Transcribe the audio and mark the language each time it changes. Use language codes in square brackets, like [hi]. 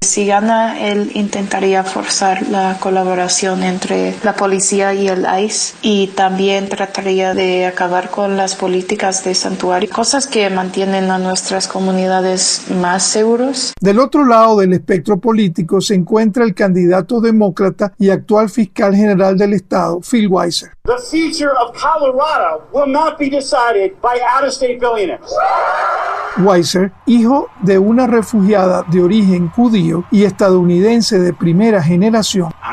[es] Si gana, él intentaría forzar la colaboración entre la policía y el ICE y también trataría de acabar con las políticas de santuario, cosas que mantienen a nuestras comunidades más seguros. Del otro lado del espectro político se encuentra el candidato demócrata y actual fiscal general del estado, Phil Weiser. [en] The future of Colorado will not be decided by out-of-state billionaires. [es] Weiser, hijo de una refugiada de origen judío y estadounidense de primera generación.